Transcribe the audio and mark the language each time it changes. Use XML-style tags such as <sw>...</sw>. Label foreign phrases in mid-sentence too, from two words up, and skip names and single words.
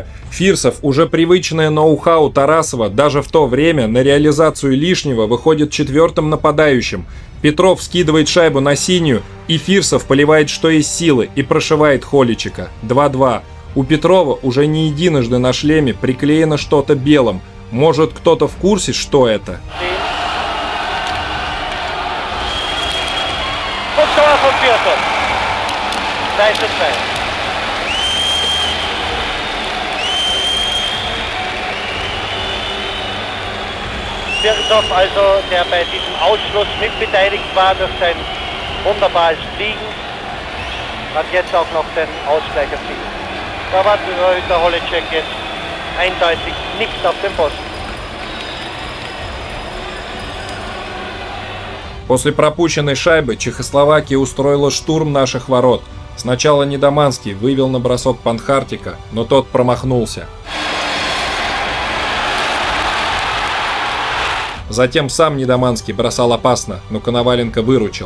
<ru>Фирсов, уже привычное ноу-хау Тарасова, даже в то время на реализацию лишнего выходит 4-м нападающим. Петров скидывает шайбу на синюю, и Фирсов поливает что из силы и прошивает Холичика. 2-2. У Петрова уже не единожды на шлеме приклеено что-то белым. Может, кто-то в курсе, что это?</ru> <de>Birkhoff, also, der bei diesem Ausschluss mitbeteiligt war durch sein wunderbares Fliegen, hat jetzt auch noch den Ausgleich erzielt. Da war der Holicek jetzt eindeutig nicht auf dem Posten.</de> <ru>После пропущенной шайбы Чехословакия устроила штурм наших ворот. Сначала Недоманский вывел на бросок Панхартика, но тот промахнулся. Затем сам Недоманский бросал опасно, но Коноваленко выручил.</ru>